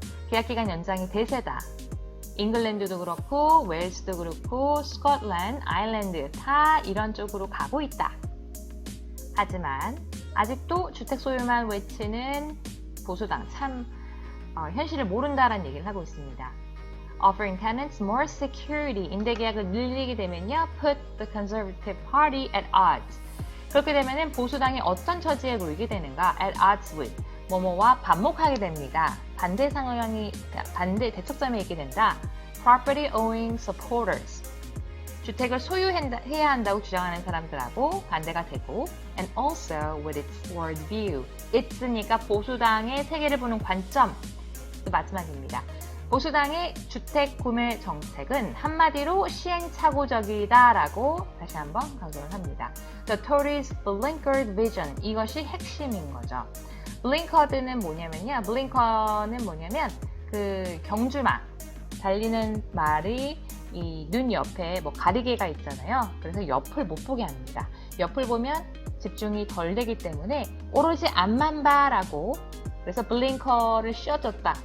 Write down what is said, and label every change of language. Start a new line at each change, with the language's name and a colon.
Korean: 계약기간 연장이 대세다. 잉글랜드도 그렇고 웨일스도 그렇고 스코틀랜드, 아일랜드 다 이런 쪽으로 가고 있다. 하지만 아직도 주택 소유만 외치는 보수당 참 현실을 모른다라는 얘기를 하고 있습니다.
English: Offering tenants more security,
Korean: 임대 계약을 늘리게 되면요,
English: put the conservative party at odds.
Korean: 그렇게 되면은 보수당이 어떤 처지에 놓이게 되는가?
English: At odds with
Korean: 뭐뭐와 반목하게 됩니다. 반대 상황이 대척점에 있게 된다.
English: Property owning supporters.
Korean: 주택을 소유해야 한다고 주장하는 사람들하고 반대가 되고
English: and also with its world view.
Korean: it's니까 보수당의 세계를 보는 관점. 그 마지막입니다. 보수당의 주택 구매 정책은 한마디로 시행착오적이다라고 다시 한번 강조를 합니다.
English: The Tories' blinkered vision.
Korean: 이것이 핵심인 거죠. 블링커드는 뭐냐면요. 블링커는 뭐냐면 그 경주마 달리는 말이 이 눈 옆에 뭐 가리개가 있잖아요. 그래서 옆을 못 보게 합니다. 옆을 보면 집중이 덜 되기 때문에 오로지 앞만 봐라고 그래서 블링커를 씌워줬다.